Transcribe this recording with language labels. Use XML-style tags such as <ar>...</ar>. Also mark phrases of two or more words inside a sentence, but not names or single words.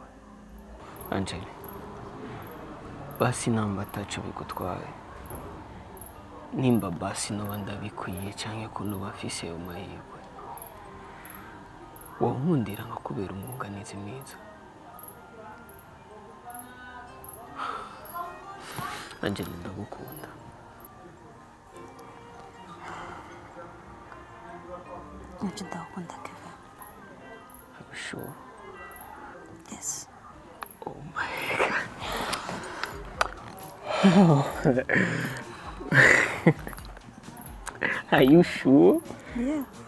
<rn>Angela, basi namba ataco bigutwaye, nimba basi noba ndabikwiye canke ko noba mfise ayo mahirwe, wonkundira nkakubera umwunganizi mwiza. Angela, ndagukunda. Nibyo ndagukunda Kevin.</rn> <en>Are you sure? Yes. Oh my God. Are you sure? Yeah.</en>